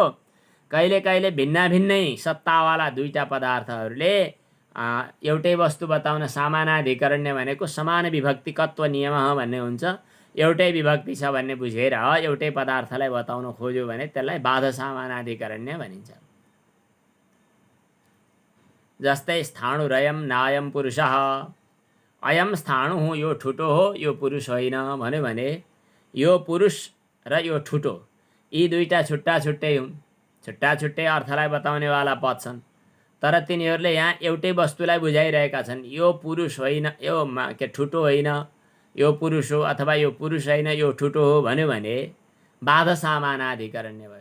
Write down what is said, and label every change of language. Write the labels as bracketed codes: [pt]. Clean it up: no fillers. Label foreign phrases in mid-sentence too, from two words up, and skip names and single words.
[ne] कहिले कहिले भिन्न भिन्नै सत्तावाला दुईटा पदार्थहरूले एउटै वस्तु बताउन सामानाधिकरण्य भनेको समान विभक्तिकत्व नियम भन्ने हुन्छ। एउटै विभक्ति छ भन्ने बुझेर एउटै पदार्थलाई बताउन खोज्यो भने त्यसलाई बाध सामानाधिकरण्य भनिन्छ। जस्तै [sa] स्थाणुरयम नायम पुरुषः, अयम स्थाणु [ne] हो, यो ठुटो हो, यो पुरुष होइन भन्यो भने यो पुरुष र यो ठुटो यी दुईटा छुट्टा छुट्टै हुन्। छुट्टा छुट्टै अर्थलाई बताउनेवाला पद छन्, तर तिनीहरूले यहाँ एउटै वस्तुलाई बुझाइरहेका छन्। यो पुरुष होइन, यो ठुटो होइन, यो पुरुष हो, अथवा यो पुरुष होइन यो ठुटो हो भन्यो भने बाध सामानाधिकरण्य भयो।